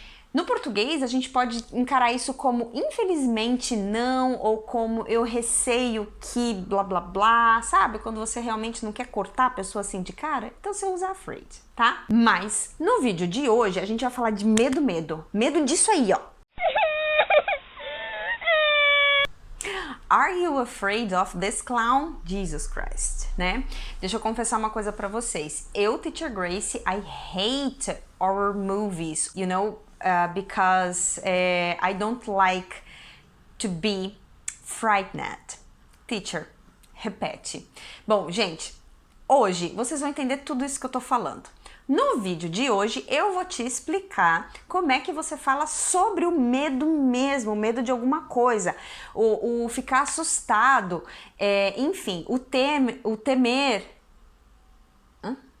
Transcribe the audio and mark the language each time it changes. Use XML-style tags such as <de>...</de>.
<pt>No português, a gente pode encarar isso como infelizmente não, ou como eu receio que blá blá blá, sabe? Quando você realmente não quer cortar a pessoa assim de cara, então você usa afraid, tá? Mas no vídeo de hoje a gente vai falar de medo. Medo disso aí, ó.</pt> <en>Are you afraid of this clown?</en> <pt>Jesus Christ, né? Deixa eu confessar uma coisa pra vocês.</pt> <en>Eu, Teacher Gracie, I hate horror movies, you know, because I don't like to be frightened.</en> <pt>Teacher, repete. Bom, gente, hoje vocês vão entender tudo isso que eu tô falando. No vídeo de hoje eu vou te explicar como é que você fala sobre o medo mesmo, o medo de alguma coisa, o ficar assustado, enfim, o temer. Hã?</pt>